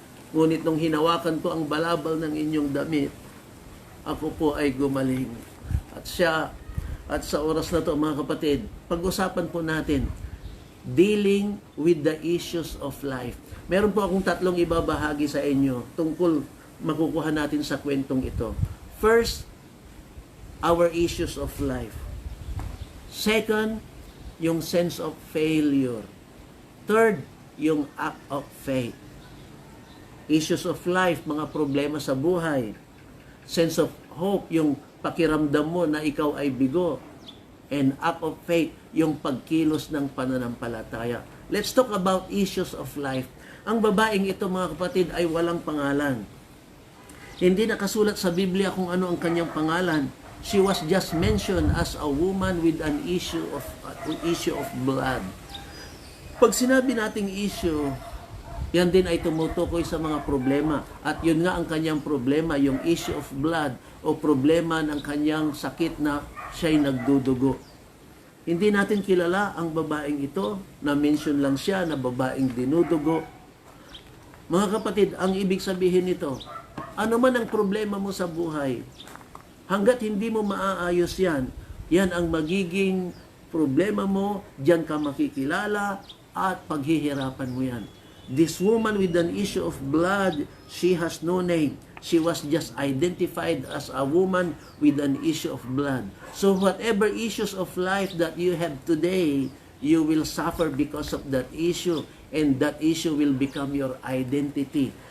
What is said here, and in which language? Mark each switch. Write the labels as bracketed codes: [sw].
[tl] Ngunit nung hinawakan ko ang balabal ng inyong damit, ako po ay gumaling. At sa oras na to, mga kapatid, pag-usapan po natin, [en] dealing with the issues of life. [tl] Meron po akong 3 ibabahagi sa inyo tungkol makukuha natin sa kwentong ito. [en] First, our issues of life. Second, yung sense of failure. Third, yung act of faith. Issues of life, [tl] mga problema sa buhay. [en] Sense of hope, [tl] yung pakiramdam mo na ikaw ay bigo. [en] And act of faith, [tl] yung pagkilos ng pananampalataya. [en] Let's talk about issues of life. [tl] Ang babaeng ito, mga kapatid, ay walang pangalan. Hindi nakasulat sa Biblia kung ano ang kanyang pangalan. [en] She was just mentioned as a woman with an issue of blood. [tl] Pag sinabi nating issue, yan din ay tumutukoy sa mga problema. At yun nga ang kanyang problema, yung [en] issue of blood [tl] o problema ng kanyang sakit na siya'y nagdudugo. Hindi natin kilala ang babaeng ito, na-mention lang siya na babaeng dinudugo. Mga kapatid, ang ibig sabihin nito, ano man ang problema mo sa buhay, hanggat hindi mo maaayos yan, yan ang magiging problema mo, diyan ka makikilala at paghihirapan mo yan. [en] This woman with an issue of blood, she has no name. She was just identified as a woman with an issue of blood. So whatever issues of life that you have today, you will suffer because of that issue, and that issue will become your identity.